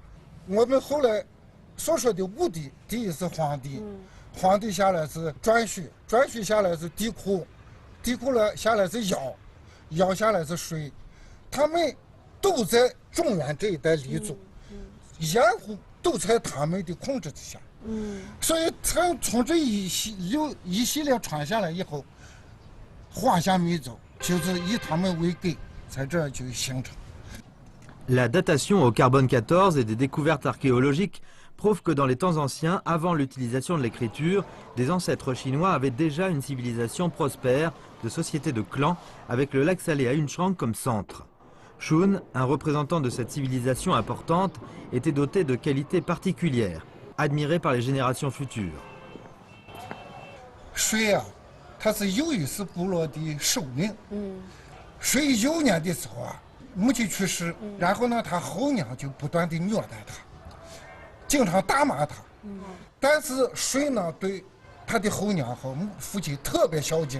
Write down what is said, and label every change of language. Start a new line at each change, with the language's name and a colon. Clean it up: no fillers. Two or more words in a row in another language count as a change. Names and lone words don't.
Chinese: 我们后来所说的五帝，第一是皇帝，皇帝下来是颛顼，颛顼下来是帝喾，帝喾了下来是尧，尧下来是舜，他们都在中原这一带立足，盐湖都在他们的控制之下。所以从这一系列传下来以后，华夏民族就是以他们为根，在这儿就形成。
French: La datation au carbone 14 et des découvertes archéologiques prouvent que dans les temps anciens, avant l'utilisation de l'écriture, des ancêtres chinois avaient déjà une civilisation prospère de sociétés de clans avec le lac salé Ahunshuang comme centre. Shun, un représentant de cette civilisation importante, était doté de qualités particulières, admirées par les générations futures.
Chinese: 水啊，他是由于是部落的首领。水幼年的时候啊，母亲去世，然后呢，他后娘就不断的虐待他，经常打骂他。但是水呢，对他的后娘和父亲特别孝敬。